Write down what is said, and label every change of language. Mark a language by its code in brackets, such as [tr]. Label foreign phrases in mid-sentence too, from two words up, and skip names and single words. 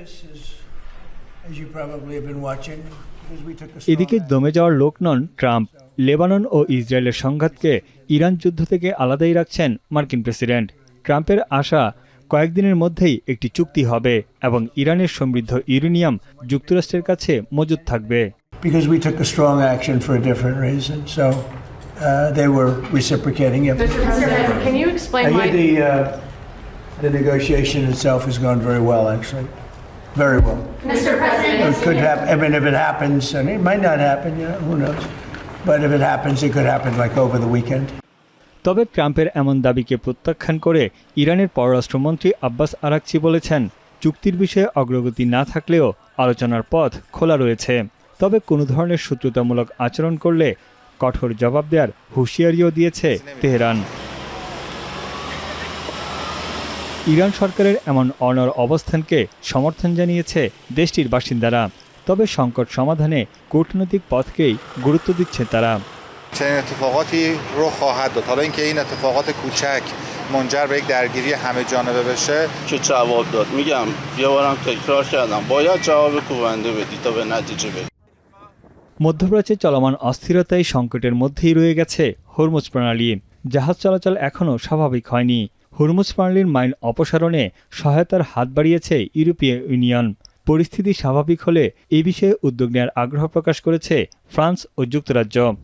[bn] এদিকে দমে যাওয়ার লোক নন ট্রাম্প। লেবানন ও ইসরায়েলের সংঘাতকে ইরান যুদ্ধ থেকে আলাদাই রাখছেন মার্কিন প্রেসিডেন্ট। ট্রাম্পের আশা কয়েকদিনের মধ্যেই একটি চুক্তি হবে এবং ইরানের সমৃদ্ধ ইউরেনিয়াম যুক্তরাষ্ট্রের কাছে মজুদ থাকবে। [en] They were reciprocating it. Mr. President, can you explain why the negotiation itself has gone very well, actually. Very well. Mr. President, it could happen. I mean, if it happens, and it might not happen, who knows? But if it happens, it could happen like over the weekend. [bn] তবে ট্রাম্পের এমন দাবিকে প্রত্যাখ্যান করে ইরানের পররাষ্ট্রমন্ত্রী আব্বাস আরাকচি বলেছেন, চুক্তির বিষয়ে অগ্রগতি না থাকলেও আলোচনার পথ খোলা রয়েছে। তবে কোনো ধরনের শত্রুতামূলক আচরণ করলে কঠোর জবাব দেওয়ার হুঁশিয়ারিও দিয়েছে তেহরান। ইরান সরকারের এমন অনড় অবস্থানকে সমর্থন জানিয়েছে দেশটির বাসিন্দারা। তবে সংকট সমাধানে কূটনৈতিক পথকেই গুরুত্ব দিচ্ছে তারা। [fa] چنین اتفاقاتی رخ خواهد داد. حالا اینکه این اتفاقات کوچک منجر به یک درگیری همه جانبه بشه چه جواب داد؟ میگم یه بارم تکرار کردم باید جواب کوبنده بدی تا به نتیجه برسی। [bn] মধ্যপ্রাচ্যে চলমান অস্থিরতায় সংকটের মধ্যেই রয়ে গেছে হরমুজ প্রণালী। জাহাজ চলাচল এখনও স্বাভাবিক হয়নি। হরমুজ প্রণালীর মাইন অপসারণে সহায়তার হাত বাড়িয়েছে ইউরোপীয় ইউনিয়ন। পরিস্থিতি স্বাভাবিক হলে এ বিষয়ে উদ্যোগ নেওয়ার আগ্রহ প্রকাশ করেছে ফ্রান্স ও যুক্তরাজ্য।